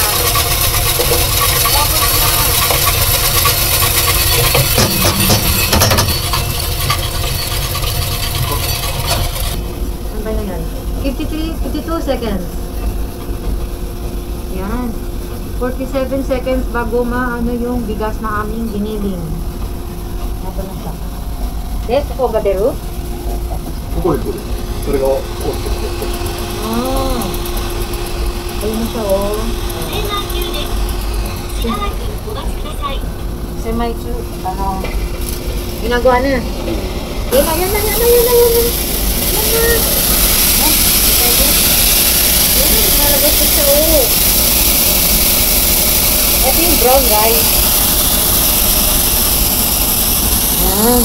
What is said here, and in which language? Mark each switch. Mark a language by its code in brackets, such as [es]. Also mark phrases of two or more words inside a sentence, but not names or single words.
[tl] Ano ba na yan? 52 seconds. Yan. 47 seconds bago maano yung bigas na aming giniling. Ito na siya. Yes, ako ba dero? [ja] ここで取る。それが落ちてきて。 [tl] Ayun na siya, oh. [ja] 洗顔中です。しばらくお待ちください。 [tl] Semi-chu. Ginagawa na. Yan na. Yan na. Nalagay ko siya, oh. Ito yung brown rice. Yan.